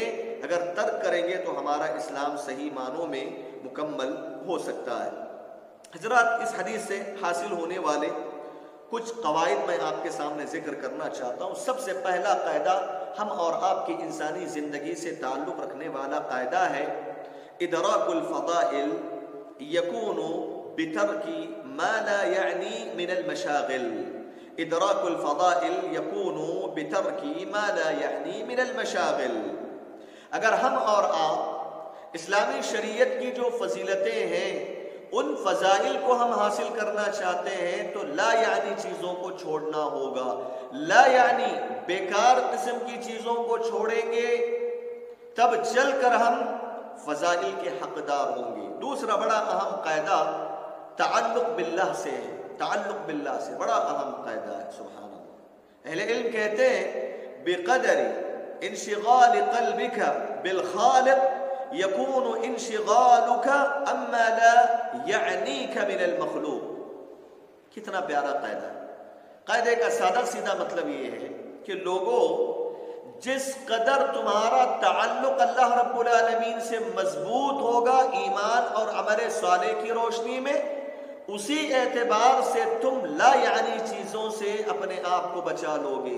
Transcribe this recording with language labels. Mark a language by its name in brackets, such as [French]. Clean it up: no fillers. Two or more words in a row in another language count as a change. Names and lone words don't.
[Urdu] اگر ترک کریں گے تو ہمارا اسلام صحیح معنوں میں مکمل ہو سکتا ہے۔ حضرات، اس حدیث سے حاصل ہونے والے کچھ قواعد میں آپ کے سامنے ذکر کرنا چاہتا ہوں۔ سب سے پہلا قاعدہ ہم اور آپ کی انسانی زندگی سے تعلق رکھنے والا قاعدہ ہے، [Arabic] ادراک الفضائل یکون بترک ما لا یعنی من المشاغل۔ ادراک الفضائل یکون بترک ما لا یعنی من المشاغل۔ [Urdu] اگر ہم اور آپ اسلامی شریعت کی جو فضیلتیں ہیں، ان فضائل کو ہم حاصل کرنا چاہتے ہیں تو [Arabic] لا یعنی [Urdu] چیزوں کو چھوڑنا ہوگا۔ [Arabic] لا یعنی [Urdu] بیکار قسم کی چیزوں کو چھوڑیں گے تب چل کر ہم فضائل کے حقدار ہوں گے۔ دوسرا بڑا اہم قاعدہ تعلق باللہ سے ہے، تعلق باللہ سے بڑا اہم قاعدہ ہے۔ [Arabic] سبحان اللہ، [Urdu] اہل علم کہتے ہیں [Arabic] بقدر انشغال قلبک بالخالق یکون انشغالک اما لا یعنیک من المخلوق۔ [Urdu] کتنا پیارا قاعدہ ہے۔ قاعدے کا سادہ سیدھا مطلب یہ ہے کہ لوگوں، جس قدر تمہارا تعلق [Arabic] اللہ رب العالمین [Urdu] سے مضبوط ہوگا ایمان اور عمل صالح کی روشنی میں، اسی اعتبار سے تم [Arabic] لا یعنی [Urdu] چیزوں سے اپنے آپ کو بچا لو گے۔